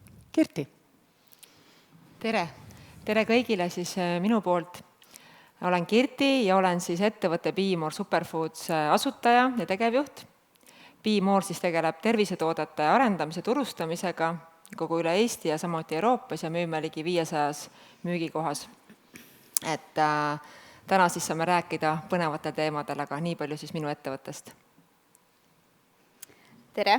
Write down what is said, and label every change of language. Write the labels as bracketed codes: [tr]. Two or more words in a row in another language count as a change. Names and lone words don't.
[et] Kirti. Tere! Tere kõigile siis minu poolt. Olen Kirti ja olen siis ettevõtte Be-More Superfoods asutaja ja tegevjuht. Be-More siis tegeleb tervisetoodete arendamise turustamisega kogu üle Eesti ja samuti Euroopas ja müüme ligi 500 müügikohas. Täna siis saame rääkida põnevatel teemadel, aga nii palju siis minu ettevõttest. Tere!